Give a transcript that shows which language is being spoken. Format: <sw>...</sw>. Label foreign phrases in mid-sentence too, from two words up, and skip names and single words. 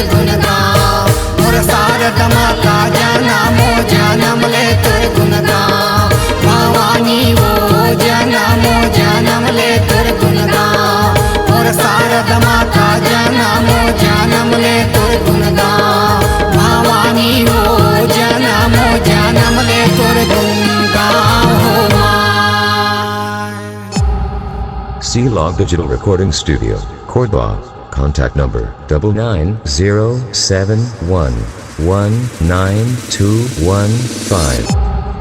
<hne>गुणगान मोर शारदा माता जन्म ले तोर गुणगान भवानी वो जन्म ले तोर गुणगान मोर शारदा माता जन्म ले तोर गुणगान भवानी वो जन्म ले तोर गुणगान हो माय।</hne> <en>C-Log Digital Recording Studio, Cordoba. Contact number 99071192115.</en>